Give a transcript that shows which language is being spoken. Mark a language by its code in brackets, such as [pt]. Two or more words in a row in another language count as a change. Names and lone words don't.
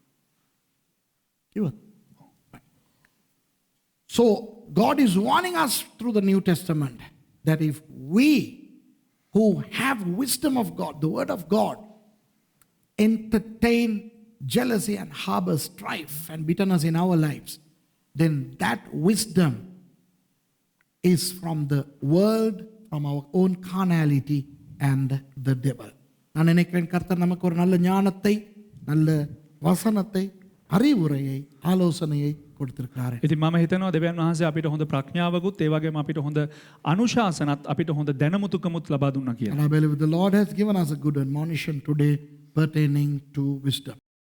[en] So God is warning us through the New Testament that if we who have wisdom of God, the word of God, entertain jealousy and harbor strife and bitterness in our lives, then that wisdom is from the world, from our own carnality and the devil. [ta] நான் நினைக்கிறேன் கர்த்தர் நமக்கு ஒரு நல்ல ஞானத்தை, நல்ல வசனத்தை, அறிவுரையை, ஆலோசனையை கொடுத்திருக்கிறார். [si] ඉතින් මම හිතනවා දෙවියන් වහන්සේ අපිට හොඳ ප්‍රඥාවකුත් ඒ වගේම අපිට හොඳ අනුශාසනත් අපිට හොඳ දැනුමුතුකමුත් ලබා දුන්නා කියලා. [en] And I believe the Lord has given us a good admonition today pertaining to wisdom.